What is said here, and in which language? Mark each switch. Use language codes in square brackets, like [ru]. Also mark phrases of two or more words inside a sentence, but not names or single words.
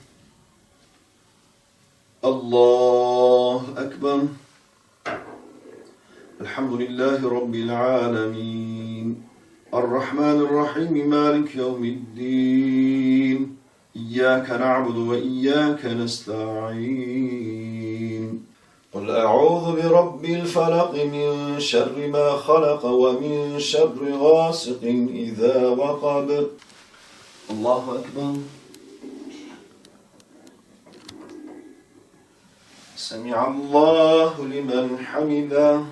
[ar] الله أكبر. الحمد لله رب العالمين. الرحمن الرحيم. مالك يوم الدين. إياك نعبد وإياك نستعين. قل أعوذ برب الفلق من شر ما خلق ومن شر غاسق إذا وقب. الله أكبر. سمع الله لمن حمده.